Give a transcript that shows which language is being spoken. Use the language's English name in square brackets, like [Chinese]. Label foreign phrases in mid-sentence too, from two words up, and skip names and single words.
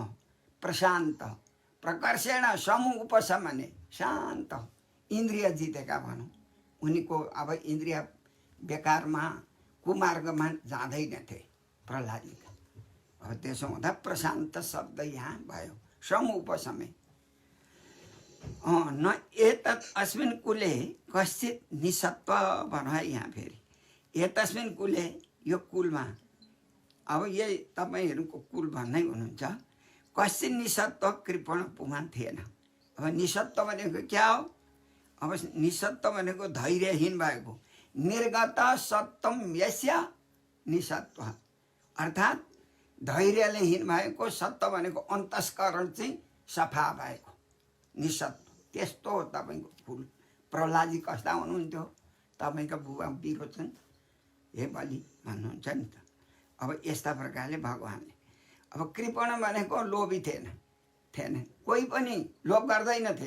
[Sanskrit] प्रशान्त प्रकर्षेण समूह उपशमने, [Nepali] शान्त इन्द्रिय जितेका भनौँ। उनीको अब इन्द्रिय बेकारमा कुमार्गमा जाँदैनथे प्रहलादजीका। अब त्यसो हुँदा प्रशान्त शब्द यहाँ भयो, [Sanskrit] समूह उपशमे। न एतत् अस्मिन् कुले कश्चित् निसत्व [Nepali] भन्छ यहाँ फेरि। [Sanskrit] एतस्मिन् कुले [Nepali] यो कुलमा, अब यही तपाईँहरूको कुल भन्नै हुनुहुन्छ। [Sanskrit] कश्चित् निसत्व कृपण पुमान [Nepali] थिएन। अब निसत्व भनेको क्या हो? अब निसत्व भनेको धैर्यहीन भएको। [Sanskrit] निर्गत सत्तम यस्य निसत्व, [Nepali] अर्थात् धैर्यले हीन भएको। सत्व भनेको अन्तस्करण चाहिँ सफा भएको निसत्व। त्यस्तो हो तपाईँको कुल। प्रहलादजी कस्ता हुनुहुन्थ्यो? तपाईँका बुबा बिरो छन् हे बलि भन्नुहुन्छ नि त। अब यस्ता प्रकारले भगवान्ले अब कृपण भनेको लोभी थिएन कोही पनि लोभ गर्दैनथे।